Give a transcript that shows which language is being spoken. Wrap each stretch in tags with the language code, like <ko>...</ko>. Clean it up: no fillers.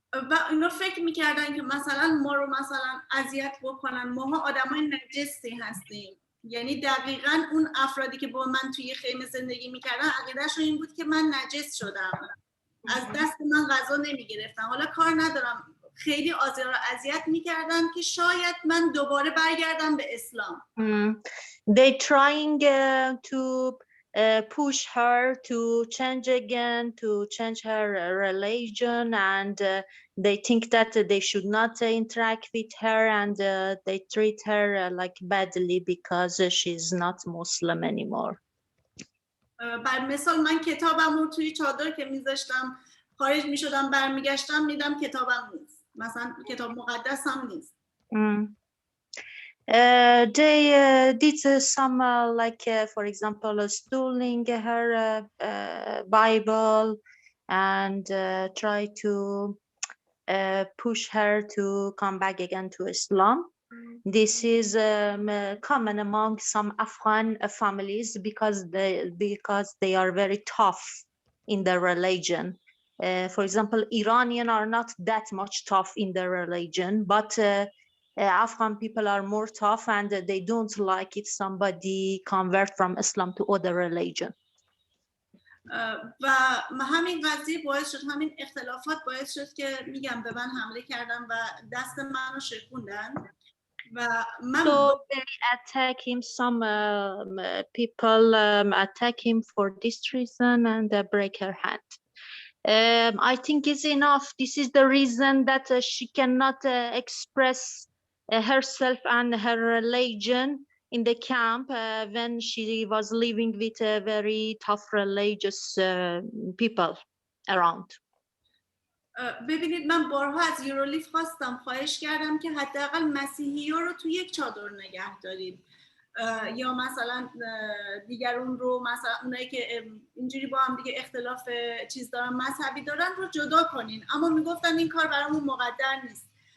<fa>و اینا فکر میکردن که مثلا ما رو مثلا اذیت بکنن، ماها آدمای نجسی هستیم. یعنی دقیقاً اون افرادی که با من توی خیمه زندگی میکردن عقیدهشون این بود که من نجس شدم، از دست من غذا نمیگرفتن. حالا کار ندارم، خیلی آزار و اذیت میکردن که شاید من دوباره برگردم به اسلام.</fa> <en>They trying to push her to change again, to change her religion, and they think that they should not interact with her, and they treat her like badly because she's not Muslim anymore.</en> <fa>بر مثال من کتابم رو توی چادر که میذاشتم خارج میشدم برمیگشتم میدم کتابم نیست، مثلا کتاب مقدس هم نیست.</fa> <en>They did some for example stealing her Bible and try to push her to come back again to Islam. This is common among some Afghan families because they are very tough in their religion. For example, Iranian are not that much tough in their religion, but Afghan people are more tough and they don't like if somebody convert from Islam to other religion.</en> <fa>و همین قضیه باعث شد، همین اختلافات باعث شد که میگم به من حمله کردن و دست منو شکوندن و من</fa> <en>So they attack him, some people attack him for this reason and break her hand. I think it's enough. This is the reason that she cannot express herself and her religion in the camp when she was living with very tough religious people around.</en> <fa>ببینید من بارها از یورولیف خواهش کردم که حداقل مسیحی‌ها رو تو یک چادر نگه دارید یا مثلا دیگرون رو، مثلا اونایی که اینجوری با هم دیگه اختلاف چیز دارن مذهبی دارن رو جدا کنین، اما میگفتن این کار برامون مقدر نیست.</fa>